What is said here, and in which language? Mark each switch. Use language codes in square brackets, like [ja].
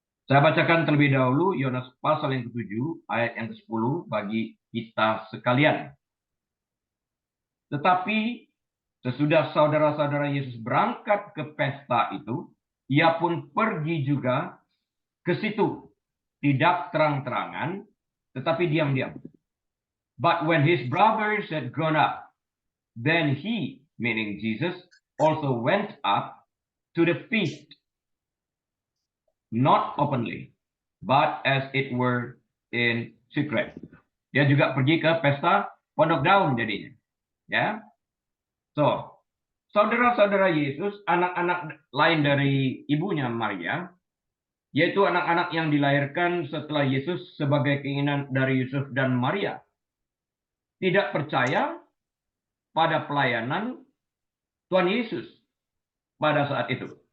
[id] Saya bacakan terlebih dahulu Yohanes pasal yang ke-7 ayat yang ke-10 bagi kita sekalian. Tetapi sesudah saudara-saudara Yesus berangkat ke pesta itu, ia pun pergi juga ke situ. Tidak terang-terangan, tetapi diam-diam. [en] But when his brothers had gone up, then he, meaning Jesus, also went up to the feast, not openly, but as it were in secret. [id] Dia juga pergi ke pesta pondok daun jadinya. Ya. So, saudara-saudara Yesus, anak-anak lain dari ibunya Maria, yaitu anak-anak yang dilahirkan setelah Yesus sebagai keinginan dari Yusuf dan Maria, tidak percaya pada pelayanan Tuhan Yesus pada saat itu.